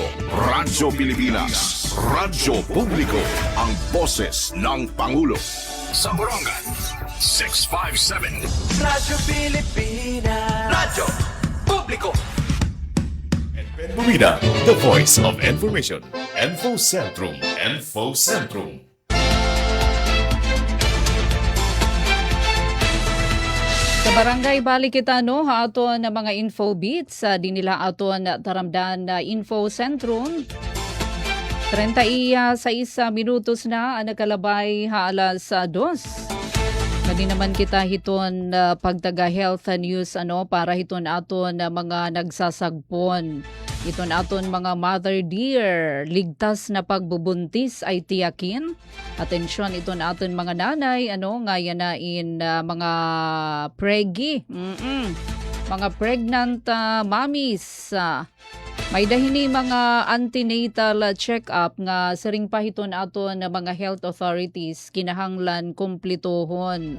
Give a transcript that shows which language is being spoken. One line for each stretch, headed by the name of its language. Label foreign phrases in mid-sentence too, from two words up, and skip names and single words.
Filipino: Radyo Pilipinas. Radyo Publiko. Ang boses ng Pangulo. Sa Borongan, 657. Radyo Pilipinas. Radyo Publiko. Bumida,
English: the voice of information.
Waray: Info Centrum. Info Centrum. Sa barangay balik kita no ha aton na mga info beats di nila aton taramdan na Info Centrum. 36 minutos na ang nakalabay ha alas 2. Madi naman kita hiton pagtaga health news para hiton aton mga nagsasagpon. Iton aton mga
English: mother dear,
Filipino: ligtas na pagbubuntis ay tiyakin.
Waray: Atensyon iton aton mga nanay, nga yanain mga preggy. Mga
English: pregnant mommies.
Waray: May dahini mga antenatal check-up nga saring pa hiton aton mga
English: health authorities
Waray: kinahanglan kumplituhon.